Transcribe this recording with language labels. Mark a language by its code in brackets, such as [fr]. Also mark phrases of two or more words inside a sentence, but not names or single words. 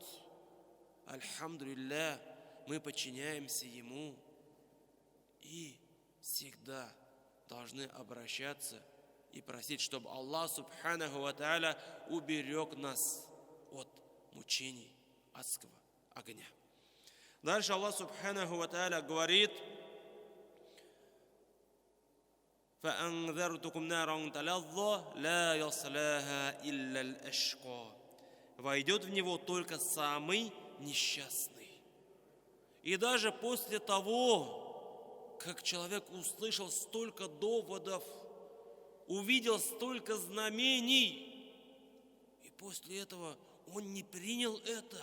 [ru] Альхамдулилля, мы подчиняемся Ему и всегда должны обращаться и просить, чтобы Аллах [ar] سبحانه وتعالى [ru] уберег нас от мучений адского огня. Дальше Аллах [ar] سبحانه وتعالى [ru] говорит: [ar] «فأنذرتكم نارا تلظى لا يصلاها إلا الأشقى». [ru] Войдет в него только самый несчастный. И даже после того, как человек услышал столько доводов, увидел столько знамений, после этого он не принял это.